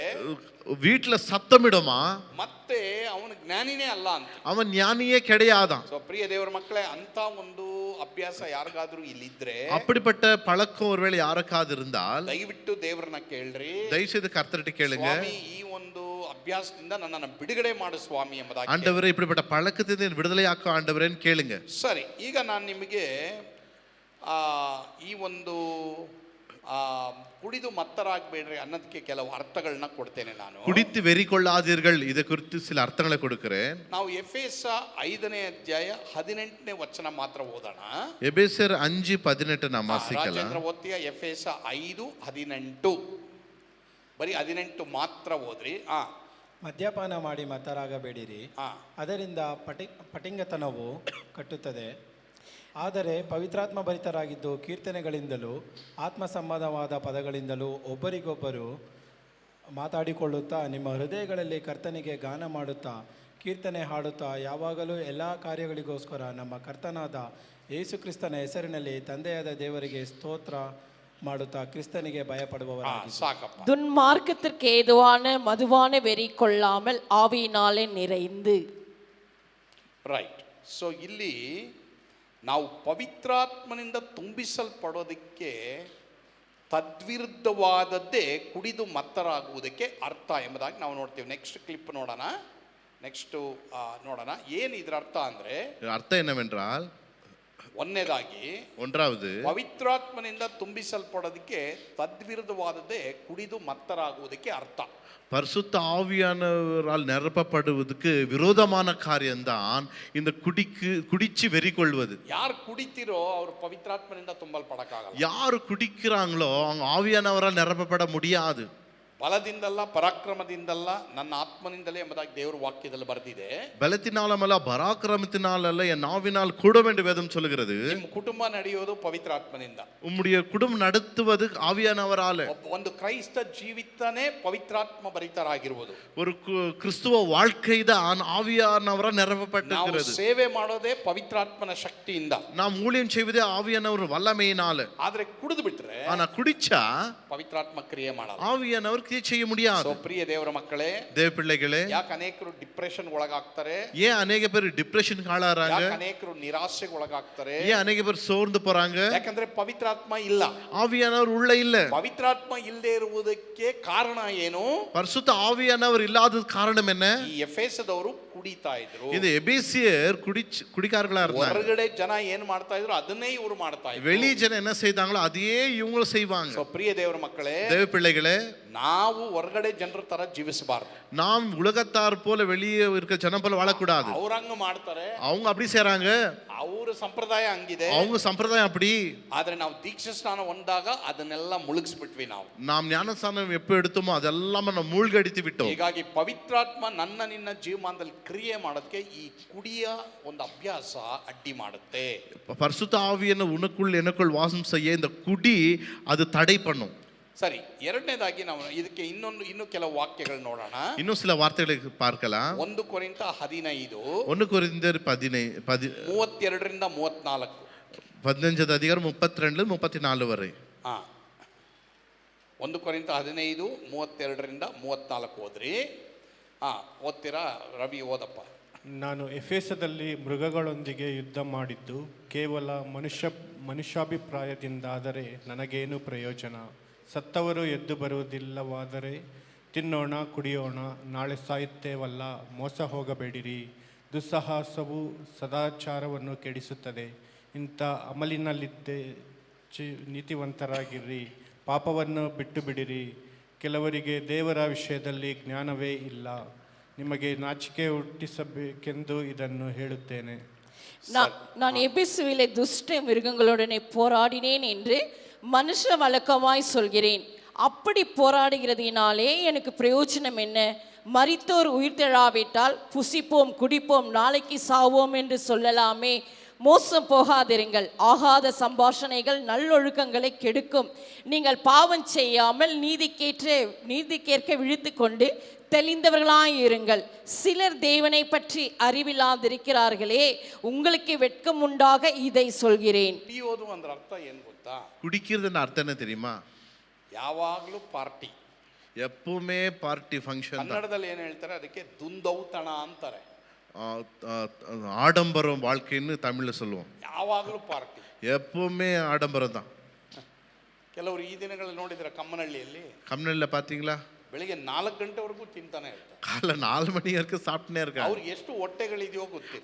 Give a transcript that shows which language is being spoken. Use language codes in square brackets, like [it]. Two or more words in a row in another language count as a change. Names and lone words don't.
[ta] வீட்டுல சத்தமிடுமா, [kn] ಮತ್ತೆ ಅವನು ಜ್ಞಾನಿನೇ ಅಲ್ಲ ಅಂತ. [ta] அவன் ஞானியே கிடையாதான். [kn] ಸೊ ಪ್ರಿಯ ದೇವರ ಮಕ್ಕಳೇ, ಅಂತ ಒಂದು ಅಭ್ಯಾಸ ಯಾರಿಗಾದ್ರೂ ಇಲ್ಲಿದ್ರೆ, [ta] அப்படிப்பட்ட பழக்கம் ஒருவேளை யாருக்காவது இருந்தால் [kn] ದಯವಿಟ್ಟು ದೇವರನ್ನ ಕೇಳ್ರಿ, [ta] தயவுசெய்து கர்த்தர்கிட்ட கேளுங்க. [kn] ಸ್ವಾಮಿ, ಈ ಒಂದು ಅಭ್ಯಾಸದಿಂದ ನನ್ನನ್ನು ಬಿಡುಗಡೆ ಮಾಡು ಸ್ವಾಮಿ ಎಂಬುದಾಗಿ. [ta] ஆண்டவரே, இப்படிப்பட்ட பழக்கத்திலிருந்து விடுதலையாக்க ஆண்டவரேன்னு கேளுங்க. [kn] ಸರಿ, ಈಗ ನಾನು ನಿಮಗೆ ಈ ಒಂದು ಕುಡಿದು ಮತ್ತರಾಗಬೇಡ್ರಿ ಅನ್ನೋದಕ್ಕೆ ಕೆಲವು ಅರ್ಥಗಳನ್ನ ಕೊಡ್ತೇನೆ ನಾನು. [ta] குடித்து வெறி கொள்ளாதீர்கள், இதை குறித்து சில அர்த்தங்களை கொடுக்கிறேன். [kn] ನಾವು ಎಫೆಸ 5ನೇ ಅಧ್ಯಾಯ 18ನೇ ವಚನ ಮಾತ್ರ ಓದೋಣ. [ta] எபேசியர் 5:18 நாம் வாசிக்கலாம். [kn] ರಾಜೇಂದ್ರ ಓದ್ತೀಯ? ಎಫೆಸ 5:18, ಬರೀ 18 ಮಾತ್ರ ಓದ್ರಿ. ಮದ್ಯಪಾನ ಮಾಡಿ ಮತ್ತರಾಗಬೇಡಿರಿ, ಅದರಿಂದ ಪಟಿಂಗತನವು ಕಟ್ಟುತ್ತದೆ. ಆದರೆ ಪವಿತ್ರಾತ್ಮ ಭರಿತರಾಗಿದ್ದು ಕೀರ್ತನೆಗಳಿಂದಲೂ ಆತ್ಮ ಸಂಬಂಧವಾದ ಪದಗಳಿಂದಲೂ ಒಬ್ಬರಿಗೊಬ್ಬರು ಮಾತಾಡಿಕೊಳ್ಳುತ್ತಾ ನಿಮ್ಮ ಹೃದಯಗಳಲ್ಲಿ ಕರ್ತನಿಗೆ ಗಾನ ಮಾಡುತ್ತಾ ಕೀರ್ತನೆ ಹಾಡುತ್ತಾ ಯಾವಾಗಲೂ ಎಲ್ಲ ಕಾರ್ಯಗಳಿಗೋಸ್ಕರ ನಮ್ಮ ಕರ್ತನಾದ ಯೇಸು ಕ್ರಿಸ್ತನ ಹೆಸರಿನಲ್ಲಿ ತಂದೆಯಾದ ದೇವರಿಗೆ ಸ್ತೋತ್ರ ಮಾಡುತ್ತಾ ಕ್ರಿಸ್ತನಿಗೆ ಭಯಪಡುವವರಾಗಿ. ಸಾಕಪ್ಪ. [ta] துன்மார்க்கத்திற்கு ஏதுவான மதுவான வெறி கொள்ளாமல் ஆவியினாலே நிறைந்து. [kn] ರೈಟ್. ಸೊ ಇಲ್ಲಿ ನಾವು ಪವಿತ್ರಾತ್ಮನಿಂದ ತುಂಬಿಸಲ್ಪಡೋದಕ್ಕೆ ತದ್ವಿರುದ್ಧವಾದದ್ದೇ ಕುಡಿದು ಮತ್ತರಾಗುವುದಕ್ಕೆ ಅರ್ಥ ಎಂಬುದಾಗಿ ನಾವು ನೋಡ್ತೀವಿ. [en] next clip [kn] ನೋಡೋಣ. ನೋಡೋಣ ಏನು ಇದರ ಅರ್ಥ ಅಂದರೆ, [ta] ಅರ್ಥ என்னவென்றால், [kn] ಒಂದನೇದಾಗಿ [ta] ஒன்றாவது [kn] ಪವಿತ್ರಾತ್ಮನಿಂದ ತುಂಬಿಸಲ್ಪಡೋದಕ್ಕೆ ತದ್ವಿರುದ್ಧವಾದದ್ದೇ ಕುಡಿದು ಮತ್ತರಾಗುವುದಕ್ಕೆ ಅರ್ಥ. [ta] பரிசுத்த ஆவியானவரால் நிரப்பப்படுவதற்கு விரோதமான காரியம்தான் இந்த குடிச்சு வெறி கொள்வது. [kn] ಯಾರು ಕುಡಿತಿರೋ ಅವರು ಪವಿತ್ರಾತ್ಮನಿಂದ ತುಂಬಲ್ಪಡಕ್ಕಾಗಲ್ಲ. [ta] யாரு குடிக்கிறாங்களோ அவங்க ஆவியானவரால் நிரப்பப்பட முடியாது. [kn] ಬಲದಿಂದಲ್ಲ, ಪರಾಕ್ರಮದಿಂದಲ್ಲ, ನನ್ನ ಆತ್ಮನಿಂದಲೇ ಎಂಬುದಾಗಿ ದೇವರ ವಾಕ್ಯದಲ್ಲಿ ಬರೆದಿದೆ. [ta] பலத்தினாலமல்ல, பராக்கிரமத்தினாலல்ல, என் ஆவினால் கூடும் என்று வேதம் சொல்லுகிறது. [kn] ನಿಮ್ಮ ಕುಟುಂಬ ನಡೆಯೋದು ಪವಿತ್ರಾತ್ಮನಿಂದ. [ta] உம்முடைய குடும்பம் நடத்துவது ஆவியானவரால. [kn] ಒಂದು ಕ್ರೈಸ್ತ ಜೀವಿತನೇ ಪವಿತ್ರಾತ್ಮ ಭರಿತರಾಗಿರುವುದು. [ta] ஒரு கிறிஸ்துவ வாழ்க்கை தான் ஆவியானவரால் நிரப்பப்பட்டிருக்கிறது. [kn] ನಾವು ಸೇವೆ ಮಾಡೋದೇ ಪವಿತ್ರಾತ್ಮನ ಶಕ್ತಿಯಿಂದ. [ta] நாம் ஊழியம் செய்வதே ஆவியானவர் வல்லமையினால. [kn] ಆದ್ರೆ ಕುಡಿದು ಬಿಟ್ರೆ, [ta] ஆனா குடிச்சா [kn] ಪವಿತ್ರಾತ್ಮ ಕ್ರಿಯೆ ಮಾಡಲ್ಲ. [ta] ஆவியானவர் கிரியை செய்ய முடியாது. [kn] ಪ್ರಿಯ ದೇವರ ಮಕ್ಕಳೇ, [ta] தேவ பிள்ளைகளே, [kn] ಯಾಕೆ ಅನೇಕರು ಡಿಪ್ರೆಷನ್ ಒಳಗಾಗ್ತಾರೆ? [ta] ஏன் அநேக பேர் டிப்ரெஷனுக்கு ஆளாறாங்க? [kn] ಯಾಕೆ ಅನೇಕರು ನಿರಾಶೆಗೆ ಒಳಗಾಗ್ತಾರೆ? [ta] ஏன் ಅನೇಕ பேர் ಸೋರ್ந்து போறாங்க? [kn] ಯಾಕಂದ್ರೆ ಪವಿತ್ರಾತ್ಮ ಇಲ್ಲ. [ta] ஆவியானவர் உள்ள இல்ல. [kn] ಪವಿತ್ರಾತ್ಮ ಇಲ್ಲದೆ ಇರುವುದಕ್ಕೆ ಕಾರಣ ಏನು? [ta] பரிசுத்த ஆவியானவர் இல்லாத காரணம் என்ன? [kn] ಈ ಎಫೆಸದವರು ಕುಡಿತಾ ಇದ್ರು. [ta] இந்த எபேசியர் குடிக்காரர்களா இருந்தாங்க. [kn] ಹೊರಗಡೆ ಜನ ಏನ್ ಮಾಡ್ತಾ ಇದ್ರು ಅದನ್ನೇ ಇವರು ಮಾಡ್ತಾ ಇದ್ರು. [ta] வெளி ஜன என்ன செய்தாங்களோ அதையே இவங்களும் செய்வாங்க. [kn] ಸೋ ಪ್ರಿಯ ದೇವರ ಮಕ್ಕಳೇ, [ta] தேவ பிள்ளைகளே, [kn] ನಾವು ಹೊರಗಡೆ ಜನರ ತರ ಜೀವಿಸಬಾರದು. [ta] நாம் உலகத்தார் போல வெளியே இருக்க ஜனம் போல வாழக்கூடாது. [kn] ಅವ್ರಂಗ ಮಾಡ್ತಾರೆ, [ta] அவங்க அப்படி செய்றாங்க, [kn] ಅವರ ಸಂಪ್ರದಾಯ ಹಂಗಿದೆ, [ta] அவங்க சம்பிரதாயம் அப்படி. [kn] ಆದ್ರೆ ನಾವು ದೀಕ್ಷಾ ಸ್ನಾನ ಹೊಂದಾಗ ಅದನ್ನೆಲ್ಲ ಮುಳುಗಿಸ್ಬಿಟ್ವಿ. ನಾವು [ta] ஞானஸ்நானம் எப்போ எடுத்தோமோ அதெல்லாம் நம்ம மூழ்கடித்து விட்டோம். [kn] ಹೀಗಾಗಿ ಪವಿತ್ರಾತ್ಮ ನನ್ನ ನಿನ್ನ ಜೀವಮಾನದಲ್ಲಿ ಕ್ರಿಯೆ ಮಾಡೋದಕ್ಕೆ ಈ ಕುಡಿಯ ಒಂದು ಅಭ್ಯಾಸ ಅಡ್ಡಿ ಮಾಡುತ್ತೆ. [ta] பரிசுத்த ஆவியான உனக்குள் எனக்குள் வாசம் செய்ய இந்த குடி அது தடை பண்ணும். [kn] ಸರಿ, ಎರಡನೇದಾಗಿ ನಾವು ಇದಕ್ಕೆ ಇನ್ನು ಕೆಲವು ವಾಕ್ಯಗಳು ನೋಡೋಣ. [ta] இன்னும் சில வார்த்தைகளை பார்க்கலாம். [kn] 1 ಕೊರಿಂಥ 15 [ta] 1 கொரிந்தியர் [kn] 32ರಿಂದ 34. [ta] 15வது அதிகாரம் 32 34 வரை. [kn] 1 ಕೊರಿಂಥ 15 32ರಿಂದ 34 ಓದ್ರಿ. ಓದ್ತೀರಾ? ರವಿ ಓದಪ್ಪ. ನಾನು ಎಫೆಸದಲ್ಲಿ ಮೃಗಗಳೊಂದಿಗೆ ಯುದ್ಧ ಮಾಡಿದ್ದು ಕೇವಲ ಮನುಷ್ಯಾಭಿಪ್ರಾಯದಿಂದಾದರೆ ನನಗೇನು ಪ್ರಯೋಜನ? ಸತ್ತವರು ಎದ್ದು ಬರುವುದಿಲ್ಲವಾದರೆ ತಿನ್ನೋಣ, ಕುಡಿಯೋಣ, ನಾಳೆ ಸಾಯುತ್ತೇವಲ್ಲ. ಮೋಸ ಹೋಗಬೇಡಿರಿ. ದುಸ್ಸಾಹಸವು ಸದಾಚಾರವನ್ನು ಕೆಡಿಸುತ್ತದೆ. ಇಂಥ ಅಮಲಿನಲ್ಲಿದ್ದೇ ನೀತಿವಂತರಾಗಿರ್ರಿ. ಪಾಪವನ್ನು ಬಿಟ್ಟು ಬಿಡಿರಿ. ಕೆಲವರಿಗೆ ದೇವರ ವಿಷಯದಲ್ಲಿ ಜ್ಞಾನವೇ ಇಲ್ಲ. ನಿಮಗೆ ನಾಚಿಕೆ ಹುಟ್ಟಿಸಬೇಕೆಂದು ಇದನ್ನು ಹೇಳುತ್ತೇನೆ. [ta] நான் எபிசுவிலே துஷ்ட மிருகங்களுடனே போராடினேன் என்று மனுஷ வழக்கமாய் சொல்கிறேன். அப்படி போராடுகிறதினாலே எனக்கு பிரயோஜனம் என்ன? மரித்தோர் உயிர்த்தெழாவிட்டால் புசிப்போம், குடிப்போம், நாளைக்கு சாவோம் என்று சொல்லலாமே. மோசம் போகாதிருங்கள். ஆகாத சம்பாஷணைகள் நல்லொழுக்கங்களை கெடுக்கும். நீங்கள் பாவம் செய்யாமல் நீதிக்கேற்க விழித்து கொண்டு தெளிந்தவர்களாயிருங்கள். சிலர் தேவனை பற்றி அறிவில்லாதிருக்கிறார்களே, உங்களுக்கு வெட்கம் உண்டாக இதை சொல்கிறேன். [kn] ಕುಡಿಯೋದು ಅಂದ್ರೆ ಅರ್ಥ ಏನು ಗೊತ್ತಾ? [ta] குடிக்கிறதுன்னு அர்த்தம் என்ன தெரியுமா? [kn] ಯಾವಾಗಲೂ ಪಾರ್ಟಿ, [ta] எப்பவுமே [en] party function. [kn] ಕನ್ನಡದಲ್ಲಿ ಏನು ಹೇಳ್ತಾರೆ ಅದಕ್ಕೆ? ದುಂದೌತಣ ಅಂತಾರೆ. [ta] ஆடம்பரம் வாழ்க்கைன்னு தமிழ்ல சொல்லுவோம். [kn] ಯಾವಾಗಲೂ ಪಾರ್ಟಿ, [ta] எப்பவுமே ஆடம்பரம் தான். [kn] ಕೆಲವರು ಈ ದಿನಗಳಲ್ಲಿ ನೋಡಿದ್ರೆ [ta] கம்னல்ல பாத்தீங்களா? [kn] ಬೆಳಿಗ್ಗೆ 4 ಗಂಟೆವರೆಗೂ ತಿಂತಾನೆ ಇರ್ತಾರೆ. [ta] காலைல 4 மணி வரைக்கும் சாப்பிட்டே இருக்காங்க. [kn] ಅವ್ರಿಗೆ ಎಷ್ಟು ಹೊಟ್ಟೆಗಳಿದೆಯೋ ಗೊತ್ತಿಲ್ಲ.